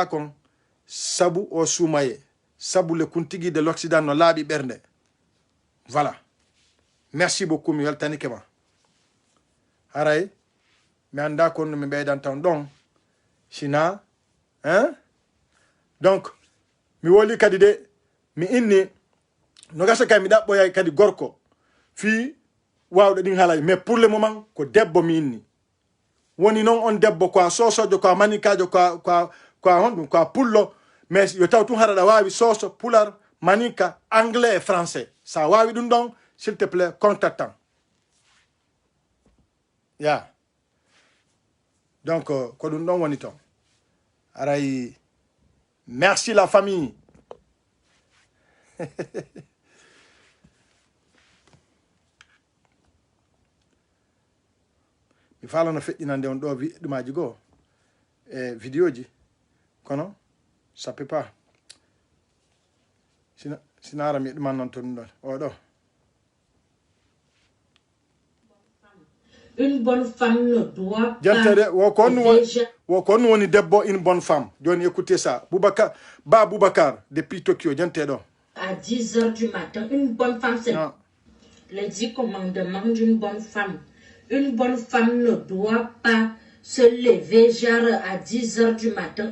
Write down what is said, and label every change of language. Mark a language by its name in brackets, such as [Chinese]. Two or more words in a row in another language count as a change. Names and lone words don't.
[Fula] kon sabu o sumaye sabu le kuntigi [French] de l'Occident [Fula] no laaɓi ɓernde [French] voilà merci beaucoup [Fula] mi weltanike ma haray mi anda kon no mi ɓeydan tan ɗon sina hein donc mi woli kadi de mi inni no gasa kay mi ɗaɓɓoyay kadi gorko fi wawɗo ɗin haalaji [French] mais pour le moment [Fula] ko debbo mi inni woni noon on debbo ko a sosojo ko a manikajo ko a honɗum ko a pullo mais yo taw tun haraɗa wawi soso pular manika [French] anglais et français [Fula] sa wawi ɗum ɗon [French] s'il te plaît contactant [Fula] ya donc ko ɗum ɗon woni ton aray [French] merci la famille [Fula] mi falano feƴƴinande on ɗo ɗumaji goo e vidéo ji kono [French] ça peut pas [Fula] sina ara mi ɗuman noon to ɗum ɗon o ɗo [French] Une bonne femme ne doit pas... [Fula] on debbo [French] une bonne femme. Doni, écoutez ça. Boubacar, depuis Tokyo, à 10h du matin, une bonne femme, c'est les 10 commandements d'une bonne femme. Une bonne femme ne doit pas se lever genre à 10h du matin.